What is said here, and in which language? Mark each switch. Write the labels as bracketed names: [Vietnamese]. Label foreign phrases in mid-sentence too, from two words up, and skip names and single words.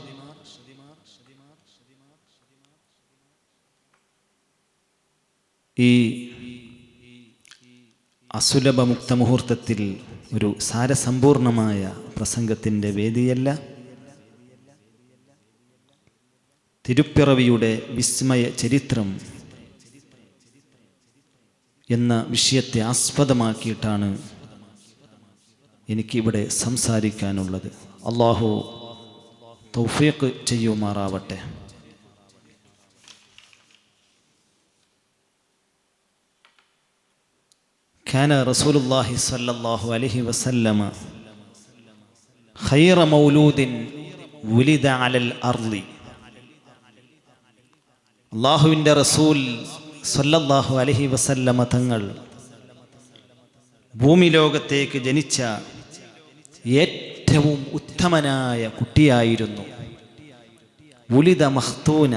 [Malayalam] ഈ അസുലഭ മുക്തമുഹൂർത്തത്തിൽ ഒരു സാരസമ്പൂർണമായ പ്രസംഗത്തിൻ്റെ വേദിയല്ല, തിരുപ്പിറവിയുടെ വിസ്മയ ചരിത്രം എന്ന വിഷയത്തെ ആസ്പദമാക്കിയിട്ടാണ് എനിക്കിവിടെ സംസാരിക്കാനുള്ളത്. അല്ലാഹു തൗഫീഖ് ചെയ്യുമാറാവട്ടെ. [Arabic] كان رسول الله صلى الله عليه وسلم خير مولود ولد على الأرض. [Malayalam] അല്ലാഹുവിൻ്റെ റസൂൽ [Arabic] صلى الله عليه وسلم [Malayalam] തങ്ങൾ ഭൂമി ലോകത്തേക്ക് ജനിച്ച ഏറ്റവും ഉത്തമനായ കുട്ടിയായിരുന്നു. [Arabic] ولد مختونا.